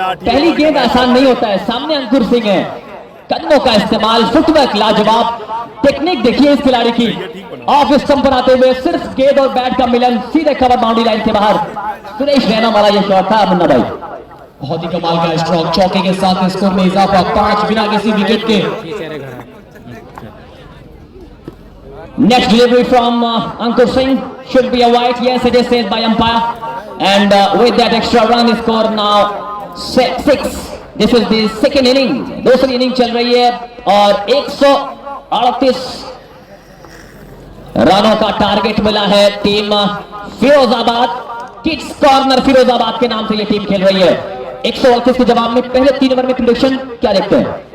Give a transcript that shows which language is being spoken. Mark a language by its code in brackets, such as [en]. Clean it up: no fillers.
[hi] पहली गेंद आसान नहीं होता है। सामने अंकुर सिंह है, कदमों का इस्तेमाल, फुटवर्क लाजवाब, टेक्निक देखिए इस खिलाड़ी की। ऑफ स्टंप पर आते हुए सिर्फ गेंद और बैट का मिलन, सीधे कवर बाउंड्री लाइन से बाहर। सुरेश रैना वाला यह शॉट था मुन्ना भाई। बहुत ही कमाल का स्ट्रोक, चौके के साथ स्कोर में इजाफा, 5 बिना किसी विकेट के। [en] Next delivery from Ankur Singh should be a wide. Yes, it is said by umpire. And with that extra run, the score now 6. This is the second inning. [hi] दूसरी inning चल रही है और 138 रनों का टारगेट मिला है team Firozabad. Kids corner Firozabad के नाम से ये टीम खेल रही है। 138 के जवाब में पहले 3 ओवर में प्रेडिक्शन क्या देखते हैं?